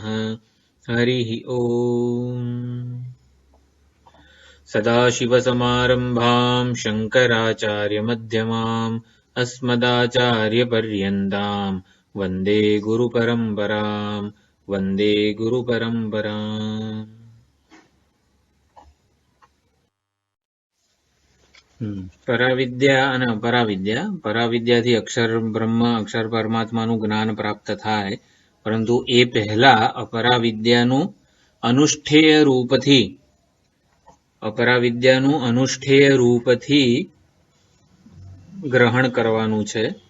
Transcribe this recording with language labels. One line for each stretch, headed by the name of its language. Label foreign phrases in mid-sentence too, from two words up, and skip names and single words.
Sanskrit: हरिः ॐ। सदाशिवसमारम्भां शङ्कराचार्यमध्यमाम् अस्मदाचार्यपर्यन्तां वन्दे गुरुपरम्परां वन्दे गुरुपरम्पराम्।
Gujarati: પરાવિદ્યા અને અપરાવિદ્યા. પરાવિદ્યાથી અક્ષર બ્રહ્મ અક્ષર પરમાત્માનું જ્ઞાન પ્રાપ્ત થાય, પરંતુ એ પહેલા અપરાવિદ્યાનું અનુષ્ઠેય રૂપથી ગ્રહણ કરવાનું છે.